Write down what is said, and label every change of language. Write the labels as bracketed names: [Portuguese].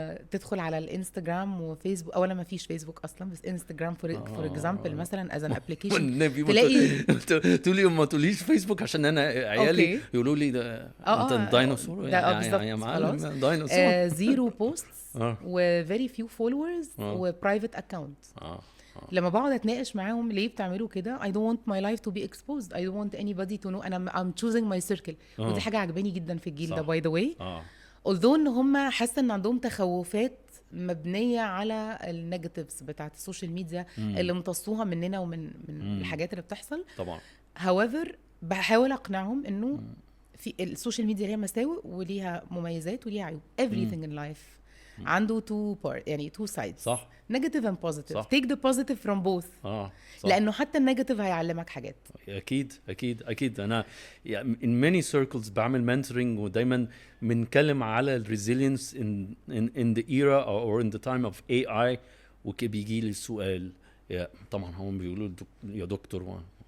[Arabic] تدخل على الانستغرام وفيسبوك، اولا ما فيش فيسبوك اصلا، بس انستغرام فور اكزامبل مثلا از ان ابلكيشن تلاقي تقولي ما تقوليش فيسبوك عشان انا عيالي يقولوا لي ده انت ديناصور يا معلم. ديناصور. [English] Zero posts و very few followers و private account. [Arabic] لما بقعد اتناقش معاهم ليه بتعملوا كده، [English] I don't want my life to be exposed, I don't want anybody to know, I'm choosing my circle. [Arabic] ودي حاجة عجباني جدا في الجيل ده [English] by the way. [Arabic] although ان هم حاسه ان عندهم تخوفات مبنيه على النيجاتيفز بتاعت السوشيال ميديا اللي امتصوها مننا ومن الحاجات اللي بتحصل طبعا. however بحاول اقنعهم انه في السوشيال ميديا ليها مساوئ وليها مميزات وليها عيوب. [English] everything in life عنده two part، [Arabic] يعني [English] two sides. [Arabic] صح. [English] negative and positive. صح. take the positive from both. [Arabic] لانه حتى النيجاتيف هيعلمك حاجات. اكيد انا [English] in many circles [Arabic] بعمل mentoring ودايما بنتكلم على [English] resilience in the era or in the time of AI. [Arabic] وبيجي لي السؤال طبعا هم بيقولوا يا دكتور